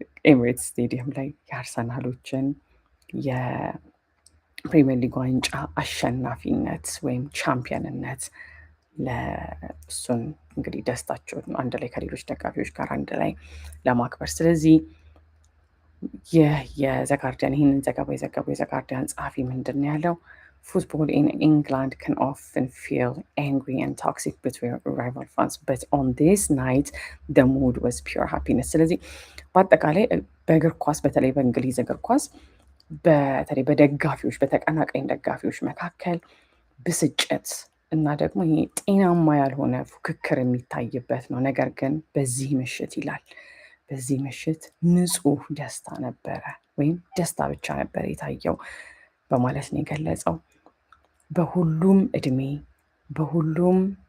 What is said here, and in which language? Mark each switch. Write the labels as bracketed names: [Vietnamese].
[Amharic] ኤሚሬትስ ስቴዲየም ላይ የአርሰናሎችን የፕሪሚየር ሊግ ዋንጫ አሸናፊነት ወይም ቻምፒየንነት ለእሱን እንግዲህ ደስታቸውን አንድ ላይ ከሌሎች ደጋፊዎች ጋር አንድ ላይ ለማክበር። ስለዚህ የዘጋርዲያን ይህንን ዘገባ የዘገበው የዘጋርዲያን ጸሐፊ ምንድን ነው ያለው? [English] Football in England can often feel angry and toxic between rival fans, but on this night the mood was pure happiness. [Amharic] ስለዚህ በአጠቃላይ በእግር ኳስ በተለይ በእንግሊዝ እግር ኳስ በተለይ በደጋፊዎች በተቀናቃኝ ደጋፊዎች መካከል ብስጭት እና ደግሞ ይሄ ጤናማ ያልሆነ ፉክክር የሚታይበት ነው። ነገር ግን በዚህ ምሽት ይላል በዚህ ምሽት ንጹህ ደስታ ነበረ ወይም ደስታ ብቻ ነበር የታየው በማለት ነው የገለጸው። በሁሉም እድሜ፣ በሁሉም